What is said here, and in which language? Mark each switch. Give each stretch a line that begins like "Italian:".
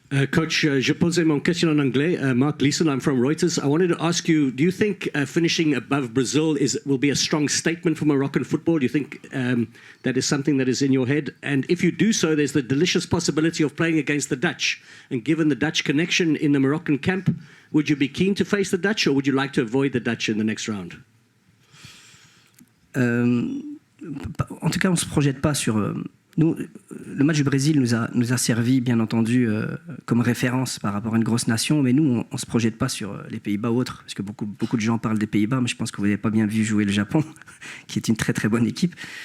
French: Coach, je posais mon question en anglais.
English: Mark Leeson, I'm from Reuters. I wanted to ask you, do you think finishing above Brazil will be a strong statement for Moroccan football? Do you think that is something that is in your head? And if you do so, there's the delicious possibility of playing against the Dutch. And given the Dutch connection in the Moroccan camp, would you be keen to face the Dutch, or would you like to avoid the Dutch in the next round?
French: En tout cas, on ne se projette pas sur... Nous, le match du Brésil nous a servi, bien entendu, comme référence par rapport à une grosse nation, mais nous, on ne se projette pas sur les Pays-Bas ou autres, parce que beaucoup de gens parlent des Pays-Bas, mais je pense que vous n'avez pas bien vu jouer le Japon, qui est une très très bonne équipe.